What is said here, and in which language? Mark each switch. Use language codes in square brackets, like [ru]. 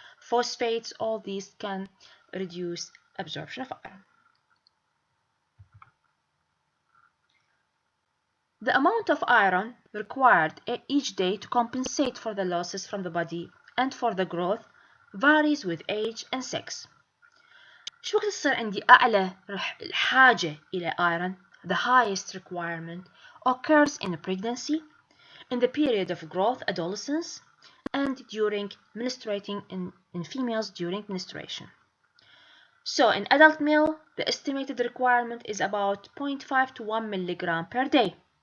[en] Phosphates, all these can reduce absorption of iron. The amount of iron required each day to compensate for the losses from the body and for the growth varies with age and sex. [ar] شو وقت تصير عندي أعلى الحاجة إلى iron? [en] The highest requirement occurs in pregnancy, in the period of growth, adolescence, and during menstruating in females during menstruation. So in adult male, the estimated requirement is about 0.5 to 1 milligram per day.